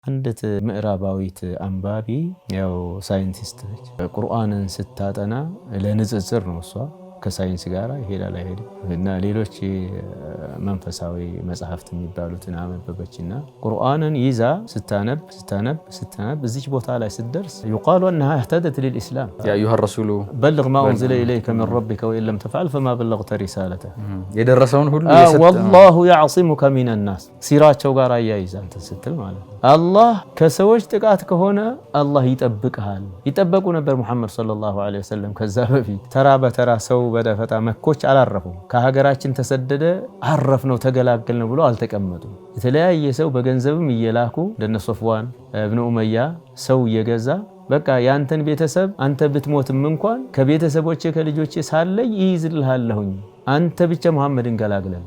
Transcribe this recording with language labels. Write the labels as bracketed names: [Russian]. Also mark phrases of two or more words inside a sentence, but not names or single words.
[Amharic] አንዲት ምዕራባዊት አንባቢ ያው ሳይንቲስት ነች። ቁርአንን ስታጠና ለንጽጽር ነው እሷ ከሳይንስ ጋር ይሄዳል አይሄድም እና ሌሎች መንፈሳዊ መጽሐፍት የሚባሉትን አመበበችና ቁርአንን ይዛ ስታነብ እዚች ቦታ ላይ ስትደርስ [Arabic] يقال انها اهتدت للاسلام يا ايها الرسول بلغ ما انزل اليك من ربك وان لم تفعل فما بلغت رسالته [Amharic] የደረሰውን ሁሉ [Arabic] والله يعصمك من الناس [Amharic] ሲራቸው ጋር አያይዛ እንት ስትል ማለት ነው። አላህ ከሰዎች ጥቃት ከሆነ አላህ ይጠብቅሃል። ይጠበቁ ነበር ሙሐመድ [Arabic] صلى الله عليه وسلم [Amharic] ከዛ በፊት ተራ በተራ ሰው በደፈጣ መኮች አላረፉም። ከሀገራችን ተሰደደ አረፍ ነው ተገላገል ነው ብሎ አልተቀመጡም። የተለያየ ሰው በገንዘብም እየላኩ እንደነ ሶፍዋን ኢብኑ ኡመያ ሰው እየገዛ በቃ ያንተን ቤተሰብ አንተ ብትሞትም እንኳን ከቤተሰቦቼ ከልጆቼ ሳለይ ይይዝልሃለሁኝ አንተ ብቻ መሐመድን ገላግለን